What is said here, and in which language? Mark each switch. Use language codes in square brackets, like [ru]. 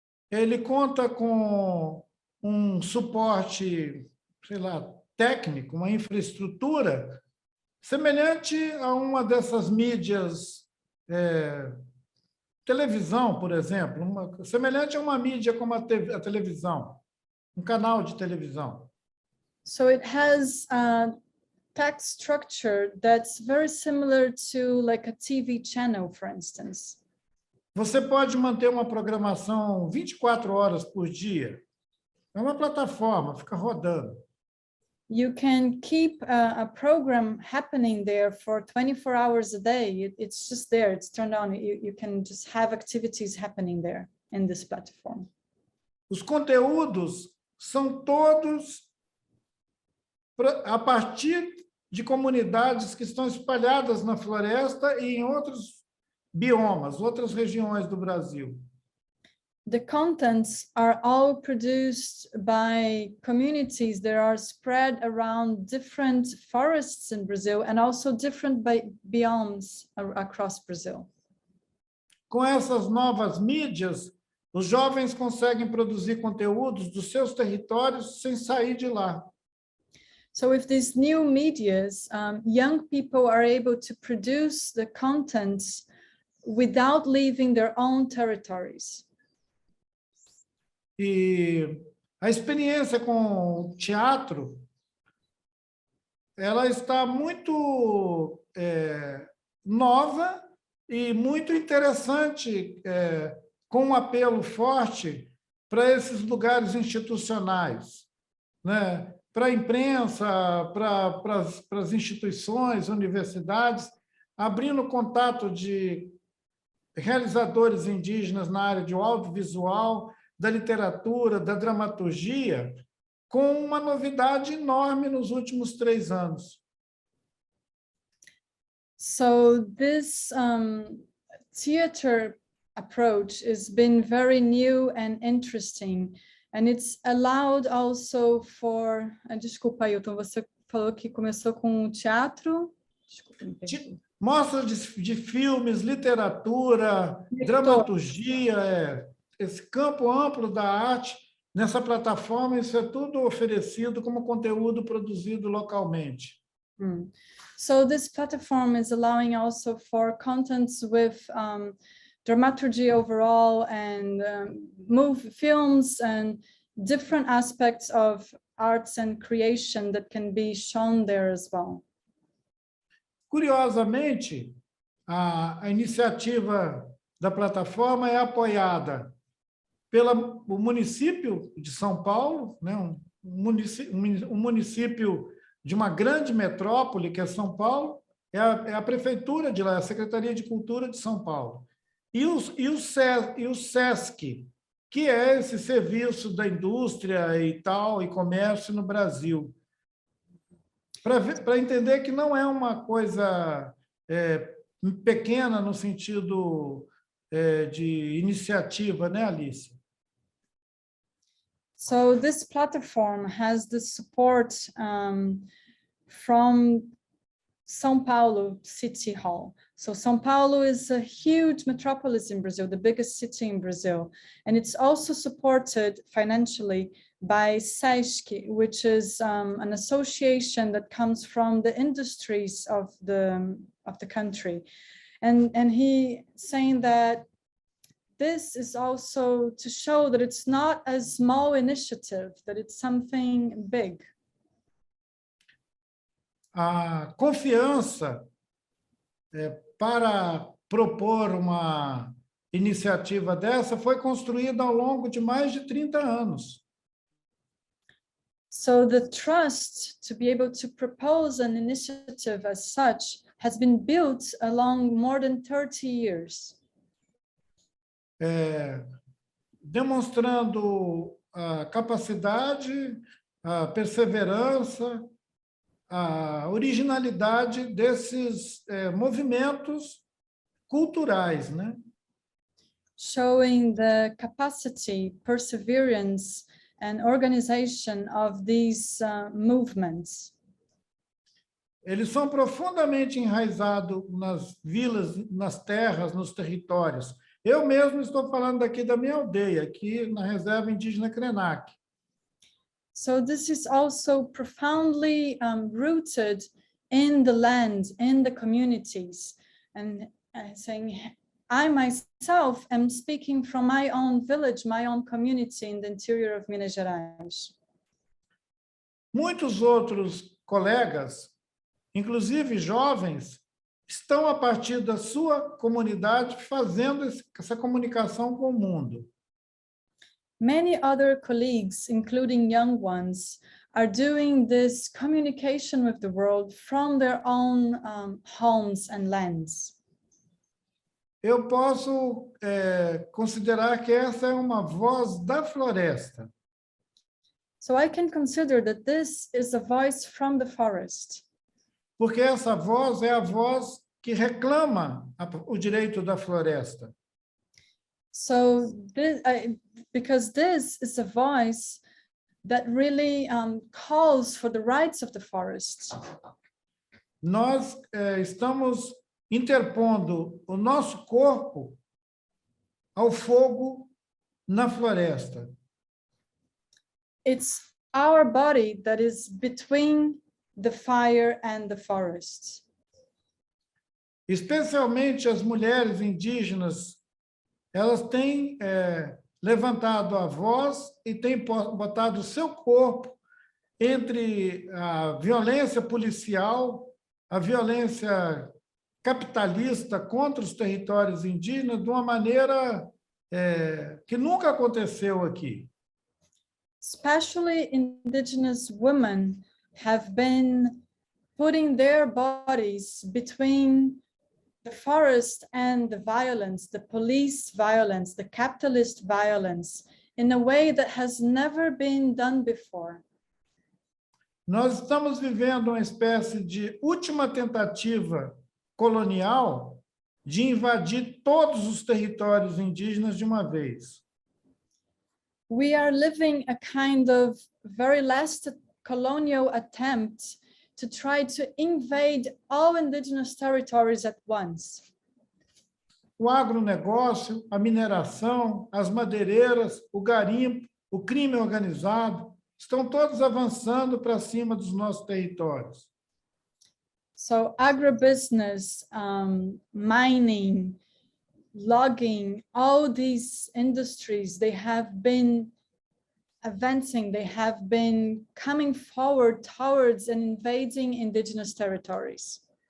[pt] Ele conta com um suporte, sei lá, técnico, uma infraestrutura semelhante a uma dessas mídias, televisão, por exemplo, semelhante a uma mídia como a televisão, um canal de televisão. [en] So it has a tech structure that's very similar to like a TV channel, for instance. [pt] Você pode manter uma programação 24 horas por dia. É uma plataforma, fica rodando. [en] You can keep a program happening there for 24 hours a day. It's just there, it's turned on. You can just have activities happening there in this platform. [pt] Os conteúdos são todos a partir de comunidades que estão espalhadas na floresta e em outros biomas, outras regiões do Brasil. [en] The contents are all produced by communities that are spread around different forests in Brazil and also different biomes across Brazil. [pt] Com essas novas mídias, os jovens conseguem produzir conteúdos dos seus territórios sem sair de lá. [en] So with these new medias, young people are able to produce the contents without leaving their own territories. [pt] E a experiência com o teatro, ela está muito nova e muito interessante, com um apelo forte para esses lugares institucionais, né? Para a imprensa, para as instituições, universidades, abrindo contato de realizadores indígenas na área de audiovisual, da literatura, da dramaturgia, com uma novidade enorme nos últimos 3 anos. [en] So this theater approach has been very new and interesting, and it's allowed also for... [pt] Desculpa, Ailton, você falou que começou com teatro? Desculpa, me perdi. Mostras de filmes, literatura, dramaturgia, esse campo amplo da arte, nessa plataforma, isso é tudo oferecido como conteúdo produzido localmente. [en] So this platform is allowing also for contents with dramaturgy overall and films and different aspects of arts and creation that can be shown there as well. [pt] Curiosamente, a iniciativa da plataforma é apoiada pelo município de São Paulo, né? um município de uma grande metrópole, que é São Paulo, é a prefeitura de lá, a Secretaria de Cultura de São Paulo. E o SESC, que é esse serviço da indústria e tal, e comércio no Brasil. Para entender que não é uma coisa pequena no sentido de iniciativa, né, Alice? [en] So this platform has the support from São Paulo City Hall. So São Paulo is a huge metropolis in Brazil, the biggest city in Brazil, and it's also supported financially by SESC, which is an association that comes from the industries of the country. And he saying that this is also to show that it's not a small initiative, that it's something big. [pt] A confiança para propor uma iniciativa dessa foi construída ao longo de mais de 30 anos. [en] So the trust to be able to propose an initiative as such has been built along more than 30 years. [pt] Demonstrando a capacidade, a perseverança, a originalidade desses movimentos culturais, né? [en] Showing the capacity, perseverance, and organization of these movements. [pt] Eles são profundamente enraizados nas vilas, nas terras, nos territórios. Eu mesmo estou falando aqui da minha aldeia, aqui na reserva indígena Krenak. [en] So this is also profoundly rooted in the land, in the communities, and saying, I myself am speaking from my own village, my own community in the interior of Minas Gerais. [pt] Muitos outros colegas, inclusive jovens, estão a partir da sua comunidade fazendo essa comunicação com o mundo. [en] Many other colleagues, including young ones, are doing this communication with the world from their own homes and lands. [pt] Eu posso considerar que essa é uma voz da floresta. [en] So I can consider that this is a voice from the forest. [pt] Porque essa voz é a voz que reclama o direito da floresta. [en] So because this is a voice that really calls for the rights of the forest. [pt] Nós estamos interpondo o nosso corpo ao fogo na floresta. [en] It's our body that is between the fire and the forest. [pt] Especialmente as mulheres indígenas, elas têm levantado a voz e têm botado o seu corpo entre a violência policial, a violência capitalista contra os territórios indígenas de uma maneira que nunca aconteceu aqui. [en] Especially indigenous women have been putting their bodies between the forest and the violence, the police violence, the capitalist violence, in a way that has never been done before. [pt] Nós estamos vivendo uma espécie de última tentativa colonial de invadir todos os territórios indígenas de uma vez. [en] We are living a kind of very last colonial attempt to try to invade all indigenous territories at once. [pt] O agronegócio, a mineração, as madeireiras, o garimpo, o crime organizado, estão todos avançando para cima dos nossos territórios. [en] So agribusiness, mining, logging, all these industries, they have been advancing, they have been coming forward towards and invading indigenous territories.